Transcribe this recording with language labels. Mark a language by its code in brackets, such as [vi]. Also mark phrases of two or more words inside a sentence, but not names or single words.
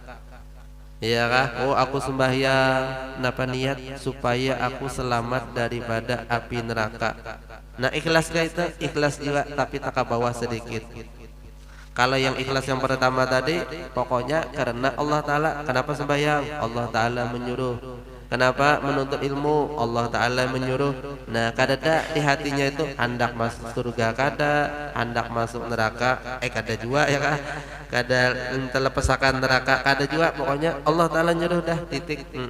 [id] Ya kah? Oh aku sembahyang, napa niat supaya aku selamat daripada api neraka. Nah ikhlas gak itu? Ikhlas juga tapi tak ke bawah sedikit. Kalau yang ikhlas yang pertama tadi, pokoknya karena Allah Ta'ala. Kenapa sembahyang? Allah Ta'ala menyuruh. Kenapa menuntut ilmu? Allah Ta'ala menyuruh. Nah kadada di hatinya itu hendak masuk surga, kada hendak masuk neraka, kada juga ya kah? Kada terlepasakan neraka, kada juga. Pokoknya Allah Ta'ala nyuruh dah, titik.